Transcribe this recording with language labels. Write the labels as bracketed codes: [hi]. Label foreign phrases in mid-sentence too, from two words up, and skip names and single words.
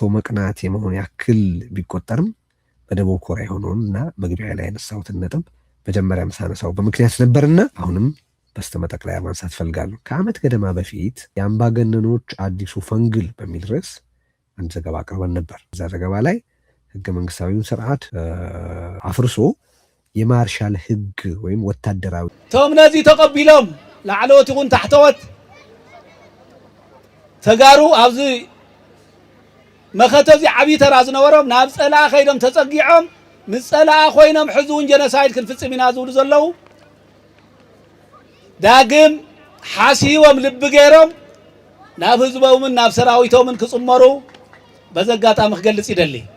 [am] መቅናት የመሆን ያክል ቢቆጠርም በደቡብ ኮሪያ የሆነውን እና መግቢያ ላይ ያነሳሁትን ነጥብ መጀመሪያ ሳነሳው በምክንያት ነበርና አሁንም በስተመጠቅለያ ማንሳት ፈልጋለሁ። ከዓመት ገደማ በፊት የአምባገነኖች አዲሱ ፈንግል በሚል ርዕስ አንድ ዘገባ አቅርበን ነበር። እዛ ዘገባ ላይ ህገ መንግስታዊውን ስርዓት አፍርሶ የማርሻል ህግ ወይም ወታደራዊ [ti] ቶም ነዚ ተቀቢሎም ላዕለዎት ይኹን ታሕተዎት ተጋሩ ኣብዚ መኸተዚ ዓብይ ተራ ዝነበሮም ናብ ፀላኣ ከይዶም ተፀጊዖም ምስ ፀላኣ ኮይኖም ሕዚ እውን ጀነሳይድ ክንፍፅም ኢና ዝብሉ ዘለው ዳግም ሓሲቦም ልቢ ገይሮም ናብ ህዝቦምን ናብ ሰራዊቶምን ክፅመሩ በዚ ኣጋጣሚ ክገልፅ ይደሊ።